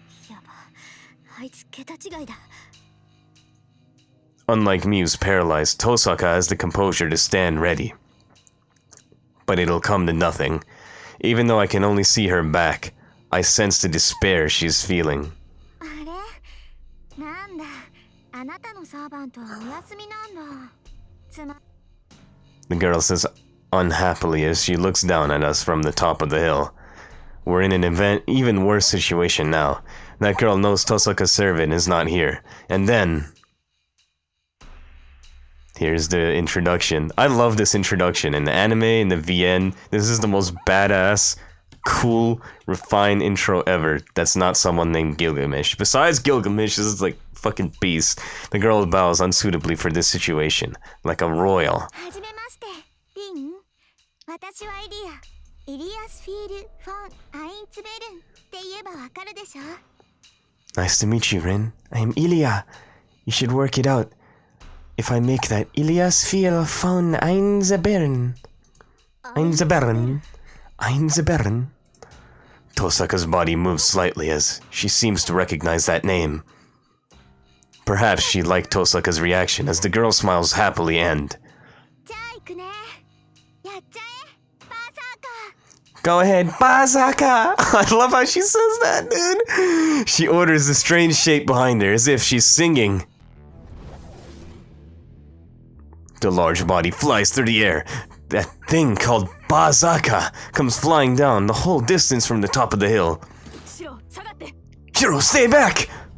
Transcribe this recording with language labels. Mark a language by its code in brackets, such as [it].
[ja] やば、あいつ桁違いだ。 [en] Unlike me who's paralyzed, Tosaka has the composure to stand ready. But it'll come to nothing. Even though I can only see her back, I sense the despair she's feeling. [ja] あれ、なんだ、あなたのサーバントはお休みなんだ。 [en] The girl says unhappily as she looks down at us from the top of the hill. We're in an even worse situation now. That girl knows Tosaka's servant is not here. And then... Here's the introduction. I love this introduction. In the anime, in the VN, this is the most badass, cool, refined intro ever. That's not someone named Gilgamesh. Besides Gilgamesh, this is like fucking beast. The girl bows unsuitably for this situation, like a royal. [ja] はじめまして、リン。私はイリア。イリアスフィール・フォン・アインツベルンって言えばわかるでしょ [en] Nice to meet you, Rin. I am Ilya. You should work it out. If I make that Ilias viel von Einzebern. Einzebern. Einzebern. Tosaka's body moves slightly as she seems to recognize that name. Perhaps she liked Tosaka's reaction as the girl smiles happily and... [ja] じゃあ行くね。やっちゃえ、バーサーカー。 [en] Go ahead, Basaka! I love how she says that, dude! She orders the strange shape behind her as if she's singing. The large body flies through the air. That thing called Basaka comes flying down the whole distance from the top of the hill. Shiro, stay back!